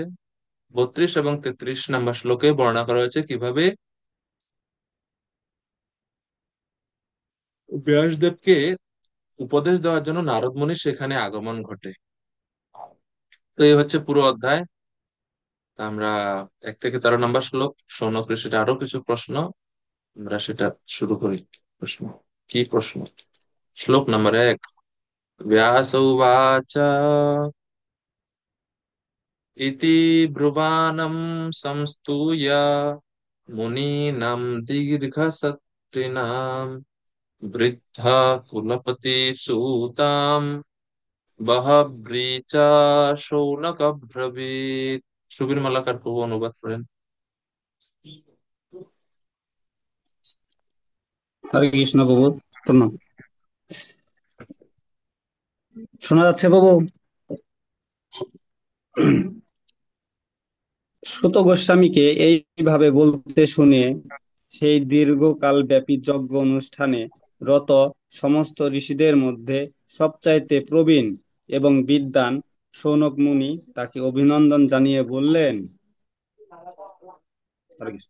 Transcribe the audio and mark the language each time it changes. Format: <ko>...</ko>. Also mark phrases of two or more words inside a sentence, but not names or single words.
<bn>32 এবং 33 নম্বর শ্লোকে বর্ণনা করা হয়েছে কিভাবে ব্যাসদেবকে উপদেশ দেওয়ার জন্য নারদ মুনির সেখানে আগমন ঘটে। তো এই হচ্ছে পুরো অধ্যায়। তা আমরা 1 থেকে 13 নম্বর শ্লোক, শৌনক ঋষির আরো কিছু প্রশ্ন, আমরা সেটা শুরু করি। প্রশ্ন, কি প্রশ্ন? শ্লোক নম্বর 1।</bn> <sa>व्यास उवाच इति ब्रुवाणं संस्तूय मुनीनां दीर्घसत्रिणां वृद्धा कुलपति सूतां बहव्रीचा शौनक ब्रवीत।</sa> <bn>সুবীর মালাকার প্রভু অনুবাদ করেন। হরে কৃষ্ণ প্রভু, প্রণাম। শোনা যাচ্ছে প্রভু? সুত গোস্বামীকে এইভাবে বলতে শুনে সেই দীর্ঘকাল ব্যাপী যজ্ঞ অনুষ্ঠানে রত সমস্ত ঋষিদের মধ্যে সবচাইতে প্রবীণ এবং বিদ্বান শৌনক মুনি তাকে অভিনন্দন জানিয়ে বললেন, হরে কৃষ্ণ।</bn>